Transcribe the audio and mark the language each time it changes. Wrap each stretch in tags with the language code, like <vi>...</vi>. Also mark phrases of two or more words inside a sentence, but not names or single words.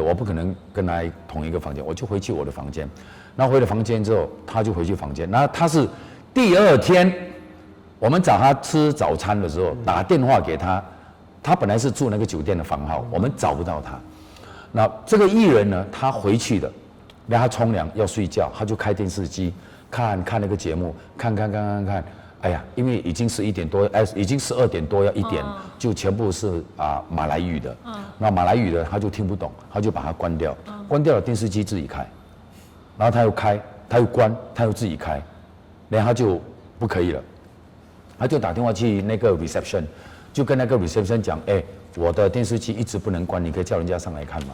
<zh>我不可能跟他同一個房間，我就回去我的房間，然後回了房間之後，他就回去房間，然後他是第2天，我們找他吃早餐的時候打電話給他，他本來是住那個酒店的房號，我們找不到他，那這個藝人呢，他回去的，讓他沖涼要睡覺，他就開電視機。看那個節目，看，哎呀，因為已經11點多，已經12點多要1點，就全部是馬來語的，那馬來語的他就聽不懂，他就把它關掉，關掉了電視機自己開，然後他又開， 他又关，他又自己开，然后他就不可以了，他就打电话去那个 reception， 就跟那个 reception 讲，我的电视机一直不能关，你可以叫人家上来看吗？</zh>